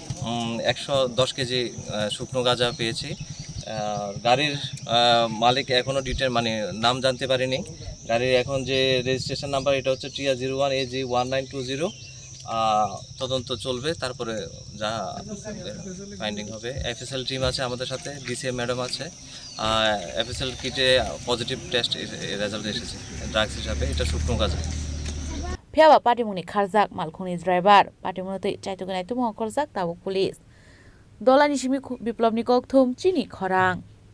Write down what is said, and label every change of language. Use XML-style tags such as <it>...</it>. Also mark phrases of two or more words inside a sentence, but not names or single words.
<bn>110 কেজি শুকনো গাঁজা পেয়েছি গাড়ির মালিক এখনো ডিটেল মানে নাম জানতে পারিনি গাড়ির এখন যে</bn> <en>registration number</en> <bn>এটা হচ্ছে TR01AG1920 তদন্ত চলবে তারপরে যা ফাইন্ডিং হবে</bn> <en>FSL team</en> <bn>আছে আমাদের সাথে</bn> <en>DCM madam</en> <bn>আছে এফএসএল কিটে</bn> <en>positive test result</en> <bn>এসেছে ড্রাগস হিসাবে এটা শুকনো গাঁজা</bn> <trp>Phiyaba Patimungni Kharjak Malkhungni driver Patimungote Naitogwi Khorjak tabuk police Dolani Shimi Biplobni Kokthum Chini Khorang</trp>